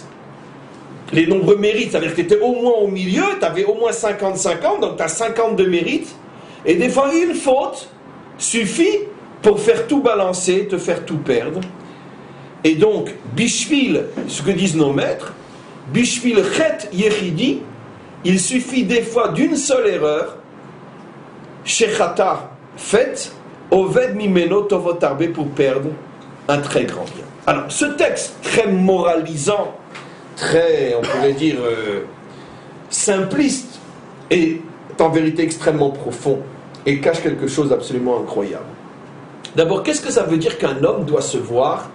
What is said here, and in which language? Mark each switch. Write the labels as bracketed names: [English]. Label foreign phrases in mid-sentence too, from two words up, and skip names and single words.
[French] Les nombreux mérites, ça veut dire que tu étais au moins au milieu, tu avais au moins 50-50, donc tu as 52 mérites, et des fois une faute suffit pour faire tout balancer, te faire tout perdre. Et donc, bishvil, ce que disent nos maîtres, [Hebrew] bishvil chet yechidi, [French] il suffit des fois d'une seule erreur, shechata fait, [Hebrew] oved mimeno tovot arbe, [French] pour perdre un très grand bien. Alors, ce texte très moralisant, très, on pourrait dire, simpliste, est en vérité extrêmement profond et cache quelque chose d'absolument incroyable. D'abord, qu'est-ce que ça veut dire qu'un homme doit se voir?